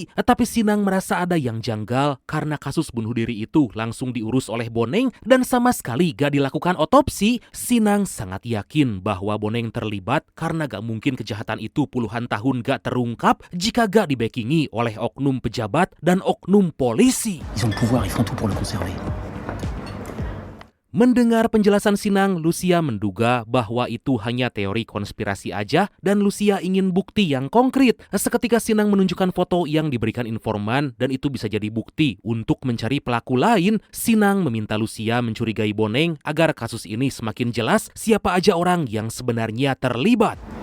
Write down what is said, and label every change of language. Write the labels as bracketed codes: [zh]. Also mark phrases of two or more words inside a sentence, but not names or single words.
[id] Tapi Sinang merasa ada yang janggal karena kasus bunuh diri itu langsung diurus oleh Boneng dan sama sekali gak dilakukan otopsi. Sinang sangat yakin bahwa Boneng terlibat karena gak mungkin kejahatan itu puluhan tahun gak terungkap jika gak dibackingi oleh oknum pejabat dan oknum polisi. [fr] Ils ont le pouvoir, ils feront tout pour le conserver. [id] Mendengar penjelasan Sinang, Lucia menduga bahwa itu hanya teori konspirasi aja dan Lucia ingin bukti yang konkret. Seketika Sinang menunjukkan foto yang diberikan informan dan itu bisa jadi bukti untuk mencari pelaku lain. Sinang meminta Lucia mencurigai Boneng agar kasus ini semakin jelas siapa aja orang yang sebenarnya terlibat.